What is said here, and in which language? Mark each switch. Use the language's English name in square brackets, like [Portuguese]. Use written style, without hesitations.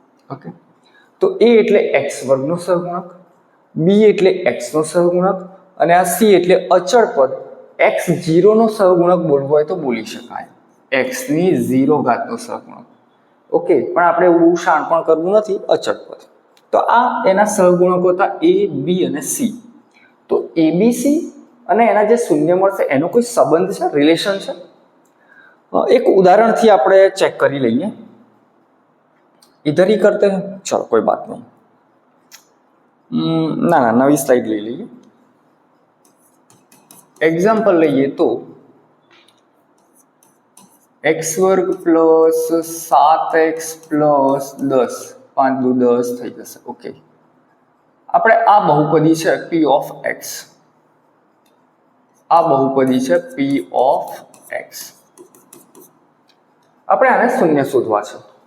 [Gujarati] Okay, તો a એટલે x² નો સહગુણક, b એટલે x નો સહગુણક અને આ c એટલે અચળ પદ x0 નો સહગુણક બોલવો હોય તો બોલી શકાય, x ની 0 ઘાત નો સહગુણક. ઓકે, પણ આપણે એવું શાણપણ કરવું નથી, અચળ પદ. તો આ એના સહગુણકો હતા a, b અને c. તો abc અને એના જે શૂન્ય મળશે એનો કોઈ સંબંધ છે, રિલેશન છે? એક ઉદાહરણથી આપણે ચેક કરી લઈએ. [Hindi] इधर ही करते हैं, चलो कोई बात नहीं. ना नवी स्लाइड ले लीजिए. [English] example [Gujarati] लઈએ તો x² + 7x + 10, 5 × 10 થઈ જશે. ઓકે, આપણે આ બહુપદી છે p ઓફ x, આ બહુપદી છે p ઓફ x, આપણે આને શૂન્ય શોધવા છે.